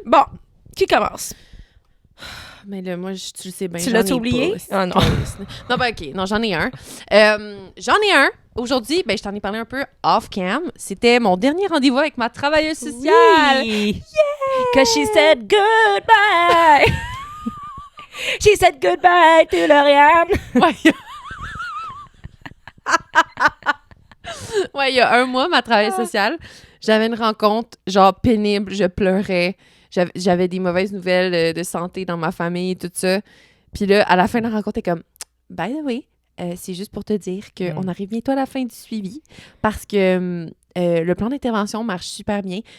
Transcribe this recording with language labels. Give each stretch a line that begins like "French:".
French: Bon, qui commence? Mais là, moi, tu le sais bien. Tu j'en l'as-tu ai oublié? pas, Ah non. Non, ben OK. Non, j'en ai un. Aujourd'hui, ben, je t'en ai parlé un peu off-cam. C'était mon dernier rendez-vous avec ma travailleuse sociale. Oui.
English: Cause she said goodbye. She said goodbye to Lauriane.
French: Ouais. Ouais, il y a un mois, ma travailleuse sociale, j'avais une rencontre, genre, pénible. Je pleurais. J'avais des mauvaises nouvelles de santé dans ma famille et tout ça. Puis là, à la fin de la rencontre, elle est comme,
English: by the way,
French: c'est juste pour te dire qu'on arrive bientôt à la fin du suivi parce que le plan d'intervention marche super bien.